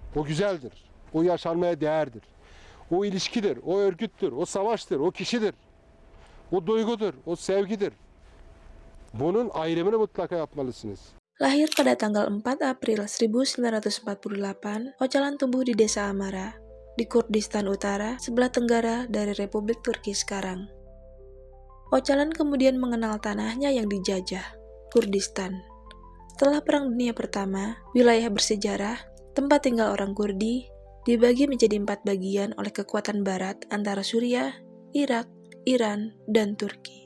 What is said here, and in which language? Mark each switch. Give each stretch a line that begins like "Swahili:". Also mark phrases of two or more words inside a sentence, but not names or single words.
Turkish: O güzeldir. O yaşanmaya değerdir. O ilişkidir, o örgüttür, o savaştır, o kişidir. O duygudur, o sevgidir. Bunun ayrımını mutlaka yapmalısınız.
Indonesian: Lahir pada tanggal 4 April 1948, Öcalan tumbuh di desa Amara, di Kurdistan Utara, sebelah tenggara dari Republik Turki sekarang. Öcalan kemudian mengenal tanahnya yang dijajah, Kurdistan. Setelah Perang Dunia Pertama, wilayah bersejarah, tempat tinggal orang Kurdi, dibagi menjadi 4 bagian oleh kekuatan barat antara Suriah, Irak, Iran, dan Turki.